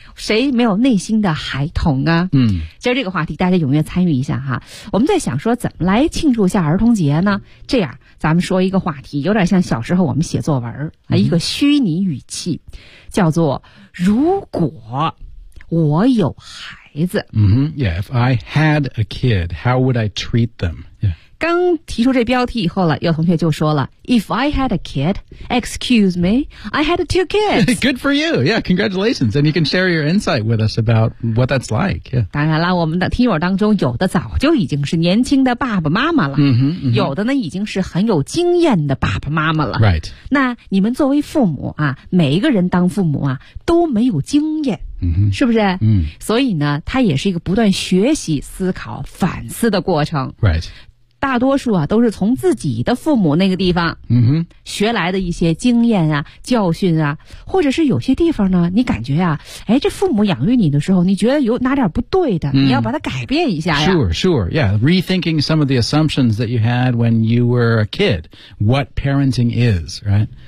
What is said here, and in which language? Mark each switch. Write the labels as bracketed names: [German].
[Chinese] 谁没有内心的孩童啊？今儿这个话题大家踊跃参与一下哈。我们在想说怎么来庆祝一下儿童节呢？这样咱们说一个话题，有点像小时候我们写作文，一个虚拟语气，叫做如果我有孩子。 [English] Yeah, if I had a kid, how would I treat them? Yeah. [Chinese] 刚提出这标题以后了，有同学就说了 [English] If I had a kid, excuse me, I had two kids. Good for you. Yeah, congratulations. And you can share your insight with us about what that's like. Yeah. [Chinese] 当然了，我们的听友当中有的早就已经是年轻的爸爸妈妈了。有的呢已经是很有经验的爸爸妈妈了。 [English] Right. [Chinese] 那你们作为父母啊，每一个人当父母啊都没有经验。是不是？所以呢它也是一个不断学习思考反思的过程。 [English] Right. [Chinese] 大多数啊都是从自己的父母那个地方学来的一些经验啊教训啊，或者是有些地方呢你感觉啊，哎，这父母养育你的时候你觉得有哪点不对的，你要把它改变一下呀。 [English] Sure, rethinking some of the assumptions that you had when you were a kid, what parenting is, right?